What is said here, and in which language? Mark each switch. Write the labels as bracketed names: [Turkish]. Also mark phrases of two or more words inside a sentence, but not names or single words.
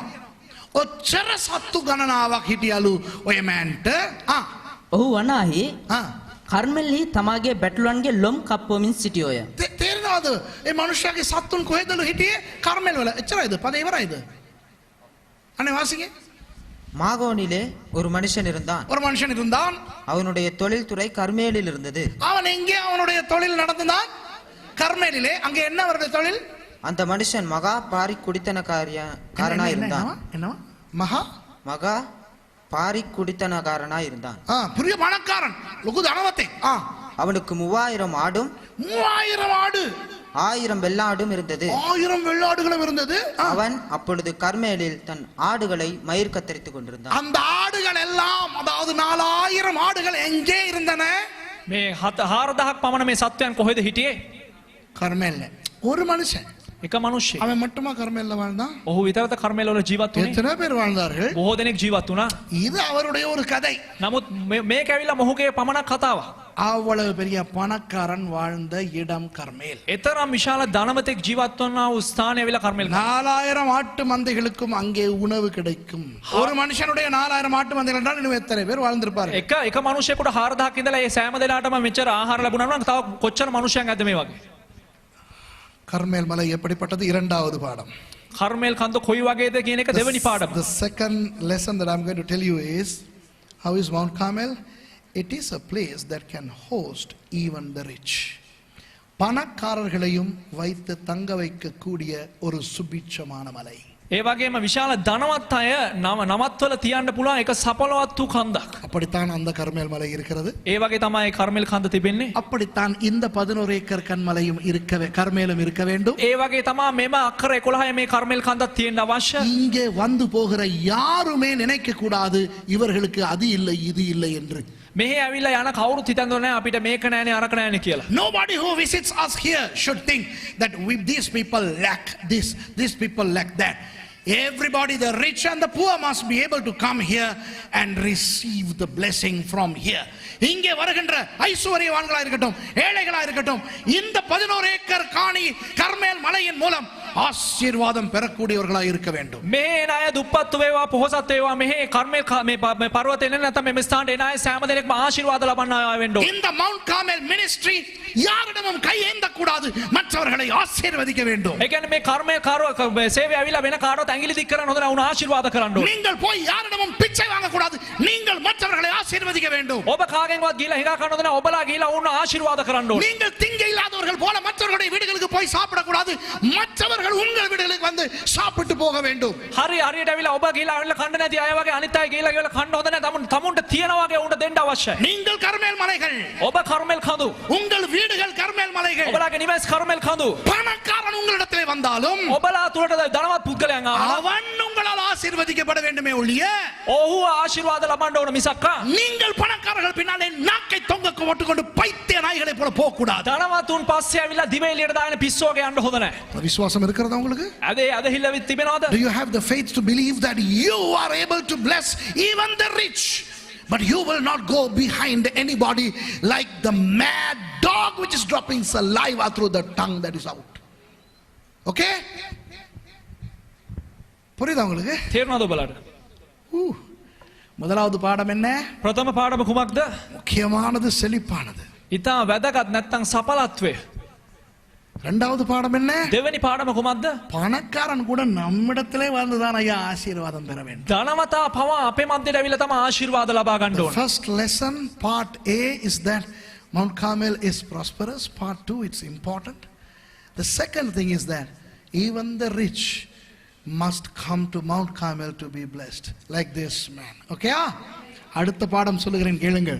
[Sinhala] ඔච්චර සත්තු ගණනාවක් හිටියලු ඔය මෑන්ට. ඔහු වනාහි කර්මෙල්හි තමාගේ බැටළුවන්ගේ ලොම් කප්පවමින් සිටියෝය. තේරෙනවද? ඒ මනුෂ්‍යයාගේ සත්තුන් කොහෙදලු හිටියේ? කර්මෙල් වල. එච්චරයිද? පද ඉවරයිද? අනේ වාසිගේ. [Tamil] மாகோனிலே ஒரு மனுஷன் இருந்தான். ஒரு மனுஷன் இருந்தான். அவனுடைய தொழில்துறை கர்மேலில் இருந்தது. அவன் எங்கே அவனுடைய தொழில் நடந்தான்? கர்மேலிலே. அங்கே என்ன அவருடைய தொழில்? அந்த மனுஷன் மகா பாரி குடித்தனக்காரனா இருந்தான். என்ன? மகா பாரி குடித்தனக்காரனா இருந்தான். பெரிய பணக்காரன். [Sinhala] ලොකු ධනවත්තෙ. [Tamil] அவனுக்கு 3000 ஆடும் 3000 ஆடு 1000 வெள்ளாடும் இருந்தது. 1000 வெள்ளாடுகளும் இருந்தது. அவன் அப்பொழுது கர்மேலில் தன் ஆடுகளை மயிர் கத்தரித்துக் கொண்டிருந்தான். அந்த ஆடுகள் எல்லாம், அதாவது 4000 ஆடுகள் எங்கே இருந்தன? [Sinhala] මේ 4000ක් පමණ මේ සත්වයන් කොහෙද හිටියේ? [Tamil] கர்மேல்ல. ஒரு மனுஷன். [Sinhala] එක මිනිහෙක්. [Tamil] அவன் மட்டுமா கர்மேல்ல வாழ்ந்தான்? [Sinhala] ඔහු විතරද කර්මේල් වල ජීවත් වුණේ? [Tamil] எத்தனை பேர் வாழ்ந்தார்கள்? [Sinhala] බොහෝ දෙනෙක් ජීවත් වුණා. [Tamil] இது அவருடைய ஒரு கதை. [Sinhala] නමුත් මේක ඇවිල්ලා මොහුගේ පමණක් කතාවක්. [Tamil] அவ்வளவு பெரிய பணக்காரன் வாழ்ந்த இடம் கர்மேல். [Sinhala] එතරම් විශාල ධනවතෙක් ජීවත් වන්නා වූ ස්ථානය ඇවිල්ලා කර්මේල්. [Tamil] 4000 ஆட்டு மந்தைகளுக்கும் அங்கே உணவு கிடைக்கும். ஒரு மனுஷனுடைய 4000 ஆட்டு மந்தைகள் என்றால் இன்னும் எத்தனை பேர் வாழ்ந்திருப்பார்கள்? [Sinhala] එක මිනිහෙකුට 4000ක් ඉඳලා ඒ සෑම දෙනාටම මෙච්චර ආහාර ලැබුණා නම් තව කොච්චර මිනිහයන් ඇද්ද මේ වගේ? [Tamil] கர்மேல் மலை எப்படிப்பட்டது? இரண்டாவது பாடம். [Sinhala] කර්මේල් කන්ද කොයි වගේද කියන එක දෙවෙනි පාඩම. [English] The second lesson that I'm going to tell you is, how is Mount Carmel? It is a place that can host even the rich. [Tamil] பணக்காரர்களையும் வைத்து தங்க வைக்கக்கூடிய ஒரு சுபிட்சமான மலை. [Sinhala] ඒ වගේම විශාල ධනවත් අය නමත්වල තියන්න පුළුවන් එක සපලවත් වූ කන්දක්. [Tamil] அப்படித்தான் அந்த கர்மேல் மலை இருக்கிறது. [Sinhala] ඒ වගේ තමයි කර්මේල් කන්ද තිබෙන්නේ. [Tamil] அப்படித்தான் இந்த 11 ஏக்கர் கன்மலையும் கர்மேலும் இருக்க வேண்டும். [Sinhala] ඒ වගේ තමයි මෙම අක්කර 11 මේ කර්මේල් කන්දක් තියෙන්න අවශ්‍ය. [Tamil] இங்கே வந்து போகிற யாருமே நினைக்க கூடாது இவர்களுக்கு அது இல்லை இது இல்லை என்று. [Sinhala] මෙහි ඇවිල්ලා යන කවුරුත් හිතන්නේ නැහැ අපිට මේක නැහැනේ අරක නැහැනේ කියලා. [English] Nobody who visits us here should think that these people lack this, these people lack that. Everybody, the rich and the poor, must be able to come here and receive the blessing from here. [Tamil] இங்கே வருகின்ற ஐஸ்வர்யவான்களா இருக்கட்டும், ஏழைகளா இருக்கட்டும், இந்த 11 ஏக்கர் காணி கர்மேல் மலையின் மூலம் ஆசீர்வாதம் பெறக்கூடியவர்களாய் இருக்க வேண்டும். [Sinhala] මේ එන අය දුප්පත් වේවා පොහොසත් වේවා මෙහි කර්මල් මේ පර්වතේ එන නැත්නම් මේ ස්ථානට එන අය සෑම දෙනෙක්ම ආශිර්වාද ලබන්න අය වෙන්න ඕන. [Tamil] இந்த மவுண்ட் கார்மெல் மினிஸ்ட்ரி யாரிடமும் கையேந்த கூடாது, மற்றவர்களை ஆசீர்வதிக்க வேண்டும். [Sinhala] ඒ කියන්නේ මේ කර්මල් කාර්ය සේවය ඇවිල්ලා වෙන කාටවත් ඇඟිලි දික් කරන්න හොඳ නැහැ, උන් ආශිර්වාද කරන්න ඕන. [Tamil] நீங்கள் போய் யாரிடமும் பிச்சை வாங்க கூடாது, நீங்கள் மற்றவர்களை ஆசீர்வதிக்க வேண்டும். [Sinhala] ඔබ කාගෙන්වත් ගිහලා හිඟා කන්න හොඳ නැහැ, ඔබලා ගිහලා උන් ආශිර්වාද කරන්න ඕන. [Tamil] நீங்கள் திங்க இல்லாதவர்கள் போல மற்றவர்களுடைய வீடுகளுக்கு போய் சாப்பிட கூடாது, மற்றவர்கள் உங்கள் வீடுகளுக்கு வந்து சாப்பிட்டு போக வேண்டும். [Sinhala] හරි හරියට ඇවිල්ලා ඔබ ගිහලා ඇවිල්ලා කන්න නැති අය වගේ අනිත් අය ගිහලා කන්න හොඳ නැහැ, තමුන්ට තියන වගේ උන්ට දෙන්න අවශ්‍යයි. [Tamil] நீங்கள் கர்மேல் மலைகள், [Sinhala] ඔබ කර්මල් කඳු, [Tamil] உங்கள் வீடுகள் கர்மேல் மலைகள். [Sinhala] ඔබලාගේ නිවස් කර්මල් කඳු. [Tamil] பணக்காரன் உங்களிடத்திலே வந்தாலும் [Sinhala] ඔබලා තුලට ධනවත් පුද්ගලයන් ආවම [Tamil] அவன் உங்களால் ஆசீர்வதிக்கப்பட வேண்டுமே ஒழிய [Sinhala] ඔහු ආශිර්වාද ලබන්න ඕන මිසක්කා [Tamil] நீங்கள் பணக்காரர்கள் பின்னாலே நாக்கை தொங்க போட்டுக்கொண்டு பைத்திய நாய்களை போல போக கூடாது. [Sinhala] ධනවතුන් පස්සේ ඇවිල්ලා දිවේ එළියට දාගෙන පිස්සෝගේ යන්න හොඳ නැහැ. [Tamil] விசுவாசம் இருக்கிறதா உங்களுக்கு? [Sinhala] අද හිල්ල තිබෙනවද? [English] Do you have the faith to believe that you are able to bless even the rich, but you will not go behind anybody like the mad dog which is dropping saliva through the tongue that is out? [Tamil] Okay? புரியுதா உங்களுக்கு? [Sinhala] තේරුණාද ඔබලාට? [Tamil] முதலாவது பாடம் என்ன? [Sinhala] ප්‍රථම පාඩම කුමක්ද? [Tamil] முக்கியமானது செழிப்பானது. [Sinhala] ඊටා වැදගත් නැත්තම් සඵලත්වය. [Tamil] இரண்டாவது பாடம் என்ன? [Sinhala] දෙවෙනි පාඩම කුමක්ද? [Tamil] பணக்காரன் கூட நம்மிடத்திலே வந்துதான் ஐயா ஆசீர்வாதம் பெற வேண்டும். [Sinhala] ධනවතා පවා අපේ මැදට ඇවිල්ලා තමයි ආශිර්වාද ලබා ගන්න [English] The [Sinhala] ඕන. [English] first lesson, part A, is that Mount Carmel is prosperous. Part 2, it's important. The second thing is that even the rich must come to Mount Carmel to be blessed, like this man. [Tamil] Okay? அடுத்த பாடம் சொல்லுகிறேன் கேளுங்கள்.